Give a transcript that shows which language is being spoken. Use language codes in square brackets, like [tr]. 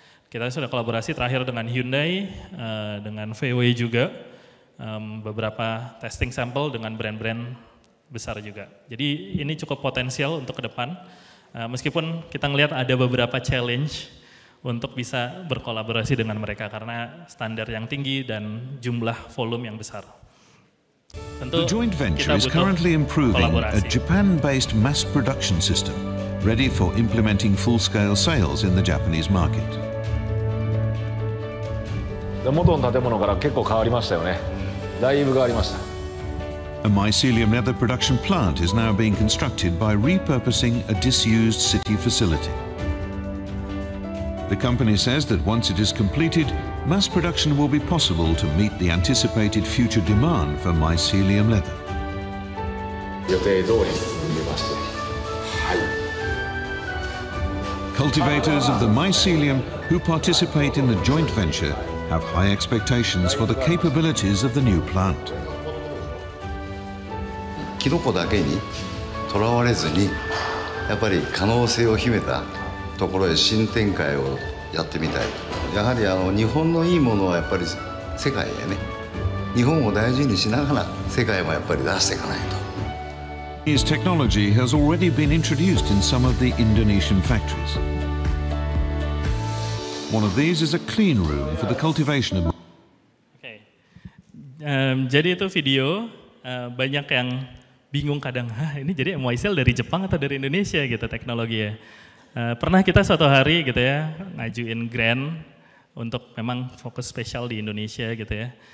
[id] Kita sudah kolaborasi terakhir dengan Hyundai, dengan VW juga, beberapa testing sampel dengan brand-brand besar juga. Jadi ini cukup potensial untuk ke depan, meskipun kita ngelihat ada beberapa challenge untuk bisa berkolaborasi dengan mereka karena standar yang tinggi dan jumlah volume yang besar. Tentu [en] the joint venture is currently improving a Japan-based mass production system ready for implementing full-scale sales in the Japanese market. [ja] 元の建物から結構変わりましたよね。だいぶ変わりました。 [en] A mycelium leather production plant is now being constructed by repurposing a disused city facility. The company says that once it is completed, mass production will be possible to meet the anticipated future demand for mycelium leather. [ja] 予定通り進んでまして、はい。 [en] Cultivators of the mycelium who participate in the joint venture have high expectations for the capabilities of the new plant. [ja] キノコだけにとらわれずに、やっぱり可能性を秘めたところへ新展開をやってみたい。やはり日本のいいものはやっぱり世界へね、日本を大事にしながら世界もやっぱり出していかないと。 [en] His technology has already been introduced in some of the Indonesian factories. One of these is a clean room for the cultivation of. [id] Jadi itu video, banyak yang bingung kadang, ini jadi MYCL dari Jepang atau dari Indonesia gitu teknologi ya. Pernah kita suatu hari gitu ya ngajuin grant untuk memang fokus spesial di Indonesia gitu ya.